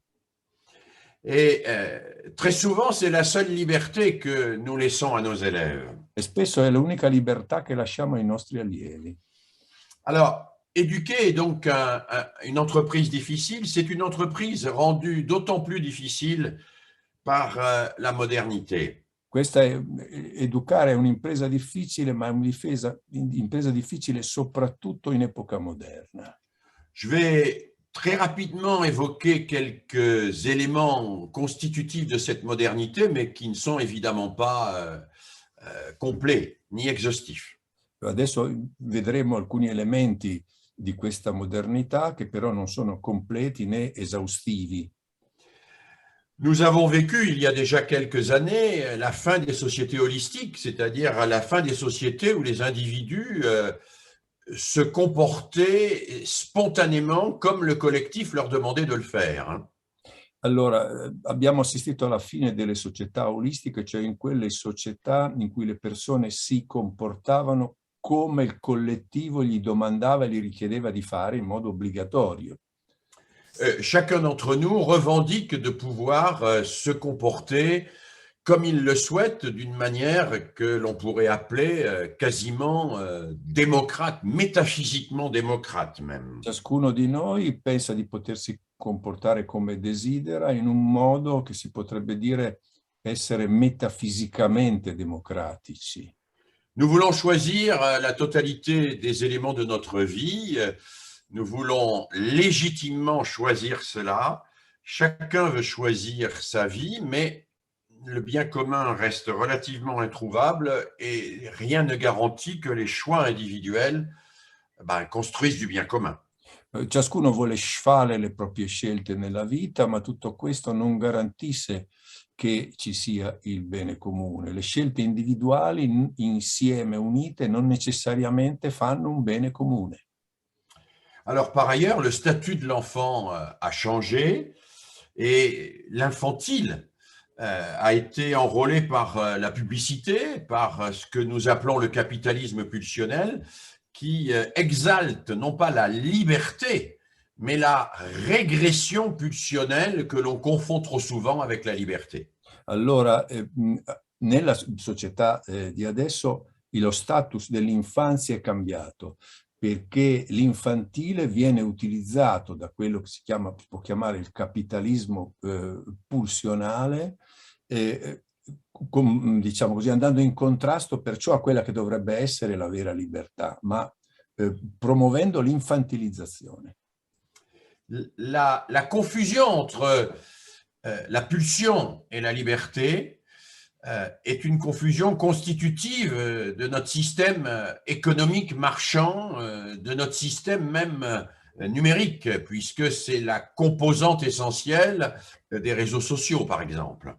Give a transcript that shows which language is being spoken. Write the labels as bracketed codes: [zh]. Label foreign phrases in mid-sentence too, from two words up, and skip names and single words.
[fr] Et très souvent, c'est la seule liberté que nous laissons à nos élèves. [it] E spesso è l'unica libertà che lasciamo ai nostri allievi. [fr] Alors, éduquer est donc une entreprise difficile. C'est une entreprise rendue d'autant plus difficile par la modernité. [it] Educare è un'impresa difficile, ma è un'impresa difficile soprattutto in epoca moderna. [fr] Je vais très rapidement évoquer quelques éléments constitutifs de cette modernité, mais qui ne sont évidemment pas complets ni exhaustifs. [it] Adesso vedremo alcuni elementi di questa modernità che però non sono completi né esaustivi. [fr] Nous avons vécu il y a déjà quelques années la fin des sociétés holistiques, c'est-à-dire la fin des sociétés où les individus se comportaient spontanément comme le collectif leur demandait de le faire. [it] Allora, abbiamo assistito alla fine delle società olistiche, cioè in quelle società in cui le persone si comportavano come il collettivo gli domandava e gli richiedeva di fare in modo obbligatorio. [fr] Chacun d'entre nous revendique de pouvoir se comporter comme il le souhaite, d'une manière que l'on pourrait appeler quasiment démocrate, métaphysiquement démocrate même. [it] Ciascuno di noi pensa di potersi comportare come desidera in un modo che si potrebbe dire essere metafisicamente democratici. [fr] Nous voulons choisir la totalité des éléments de notre vie. Nous voulons légitimement choisir cela. Chacun veut choisir sa vie, mais le bien commun reste relativement introuvable et rien ne garantit que les choix individuels construisent du bien commun. [it] Ciascuno vuole fare le proprie scelte nella vita, ma tutto questo non garantisce che ci sia il bene comune. Le scelte individuali insieme, unite, non necessariamente fanno un bene comune. [fr] Alors, par ailleurs, le statut de l'enfant a changé et l'infantile a été enrôlé par la publicité, par ce que nous appelons le capitalisme pulsionnel, qui exalte non pas la liberté, mais la régression pulsionnelle que l'on confond trop souvent avec la liberté. [it] Allora, nella società di adesso lo status dell'infanzia è cambiato, perché l'infantile viene utilizzato da quello che si può chiamare il capitalismo pulsionale, diciamo così, andando in contrasto perciò a quella che dovrebbe essere la vera libertà, ma promuovendo l'infantilizzazione. [fr] La confusion entre la pulsion et la liberté est une confusion constitutive de notre système économique marchand, de notre système même numérique, puisque c'est la composante essentielle des réseaux sociaux, par exemple.